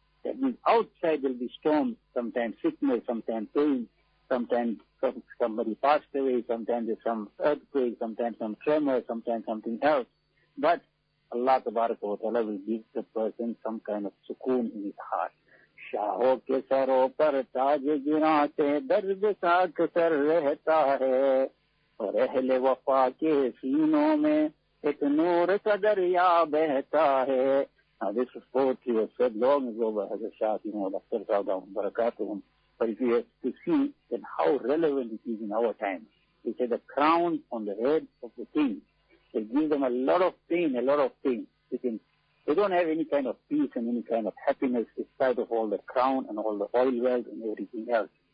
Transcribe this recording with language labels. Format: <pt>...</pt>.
<en>That means outside there will be storms, sometimes sickness, sometimes pain, sometimes somebody passed away, sometimes there's some earthquake, sometimes some tremor, sometimes something else. But Allah Tabaraka wa Ta'ala will give the person some kind of sukoon in his heart.</en> <ur>شاہوں کے سروں پر تاج گراتے درد ساکھ سر رہتا ہے اور اہل وفا کے سینوں میں ایک نور کا دریا بہتا ہے.</ur> <en>Now this is poetry was said long ago by Hazrat Shah Timur Akhtar Sadaum Barakatuhum. But if you have to see, then how relevant it is in our time. He said, the crown on the head of the king. They give them a lot of pain, a lot of pain. They don't have any kind of peace and any kind of happiness despite of all the crown and all the oil wealth and everything else.</en>